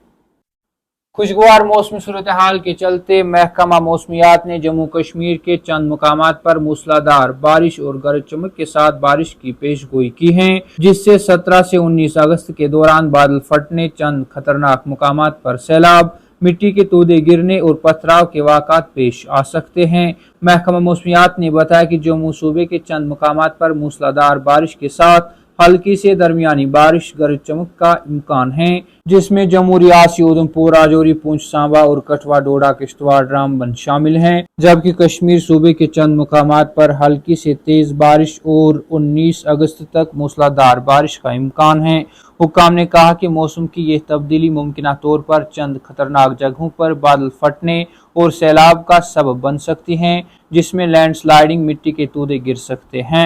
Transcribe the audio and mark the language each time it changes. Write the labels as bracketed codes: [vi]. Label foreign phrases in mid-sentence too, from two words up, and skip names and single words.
[ur] خوشگوار موسمی صورتحال کے چلتے محکمہ موسمیات نے جموں کشمیر کے چند مقامات پر موسلادھار بارش اور گرج چمک کے ساتھ بارش کی پیش گوئی کی ہے، جس سے 17 سے 19 اگست کے دوران بادل پھٹنے، چند خطرناک مقامات پر سیلاب، مٹی کے تودے گرنے اور پتھراؤ کے واقعات پیش آ سکتے ہیں۔ محکمہ موسمیات نے بتایا کہ جموں صوبے کے چند مقامات پر موسلادھار بارش کے ساتھ ہلکی سے درمیانی بارش، گرج چمک کا امکان ہے، جس میں جموں ریاسی اودھم پور، راجوری، پونچھ، سانبا اور کٹھوا ڈوڈا، کشتواڑ، رامبن شامل ہیں، جبکہ کشمیر صوبے کے چند مقامات پر ہلکی سے تیز بارش اور 19 اگست تک موسلادھار بارش کا امکان ہے۔ حکام نے کہا کہ موسم کی یہ تبدیلی ممکنہ طور پر چند خطرناک جگہوں پر بادل پھٹنے اور سیلاب کا سبب بن سکتی ہیں، جس میں لینڈ سلائیڈنگ، مٹی کے تودے گر سکتے ہیں۔